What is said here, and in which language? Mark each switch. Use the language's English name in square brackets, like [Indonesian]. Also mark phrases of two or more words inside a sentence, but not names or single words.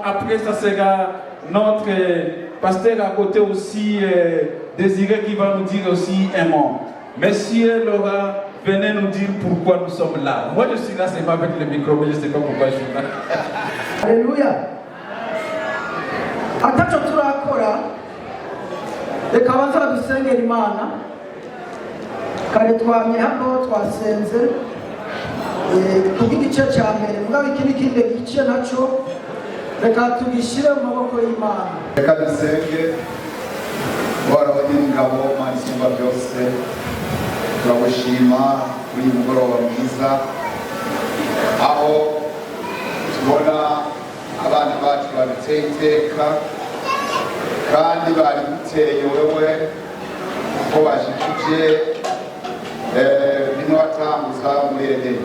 [French] Après, ça sera notre pasteur à côté aussi, Désiré, qui va nous dire aussi un mot. Monsieur Laurent, venez nous dire pourquoi nous sommes là. Moi, je suis là, c'est pas avec le micro, mais je ne sais pas pourquoi je suis là. Alléluia. [Rundi] ataco turakora reka banza dusengera Imana kare twamye hano twasenze kugice cya mbere mugabo ikindi gice naco reka tugishire mu maboko y'Imana. Reka dusenge. Uhoraho nyir'ingabo Mana isumba byose, turagushima kuri uyu mugoroba mwiza aho tubona abana bacu baduteye iteka kandi bari guteye wewe ko bashikije bino watambuza muri Edeni.